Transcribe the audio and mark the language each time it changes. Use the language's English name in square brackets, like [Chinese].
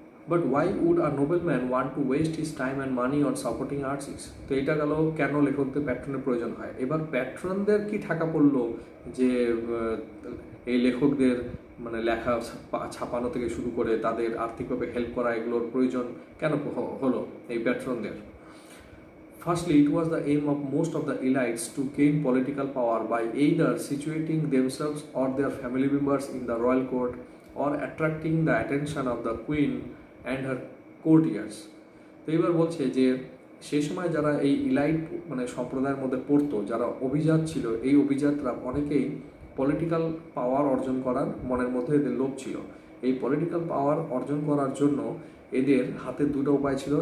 [English] But why would a nobleman want to waste his time and money on supporting artist. [Bangla] তো এটা গেল কেন লেখকদের প্যাট্রনের প্রয়োজন হয়। এবার প্যাট্রনদের কি ঠাকা পড়লো যে এই লেখকদের মানে লেখা ছাপানো থেকে শুরু করে তাদের আর্থিকভাবে হেল্প করা এগুলোর প্রয়োজন কেন হলো এই প্যাট্রনদের? [English] Firstly, it was the aim of most of the elites to gain political power by either situating themselves or their family members in the royal court or attracting the attention of the queen and her courtiers. [Bangla] তো এবার বলছে যে সেই সময় যারা এই elite মানে সম্প্রদায়ের মধ্যে পড়তো, যারা অভিজাত ছিল, এই অভিজাতরা অনেকেই পলিটিক্যাল পাওয়ার অর্জন করার মনের মধ্যে এদের লোভ ছিল। এই পলিটিক্যাল পাওয়ার অর্জন করার জন্য এদের হাতে দুটো উপায় ছিল।